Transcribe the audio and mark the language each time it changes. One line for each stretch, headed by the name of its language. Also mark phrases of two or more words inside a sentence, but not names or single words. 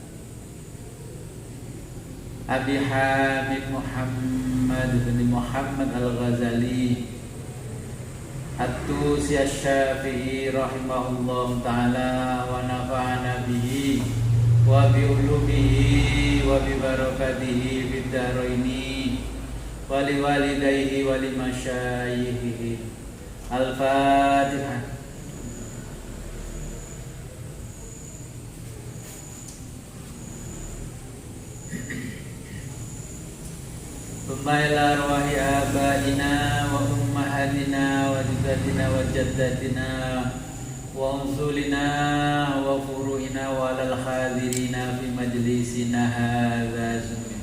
Arabic: أبي حامد محمد بن محمد الغزالي الطوسي الشافعي رحمه الله تعالى ونفعنا به وبعلومه وببركاته في الدارين ولوالديه ولمشايخه. Al-Fatihah. ثم إلى أرواح آبائنا وأمهاتنا وجداتنا وجداتنا وأصولنا وفروعنا وعلى الحاضرين في مجلسنا هذا.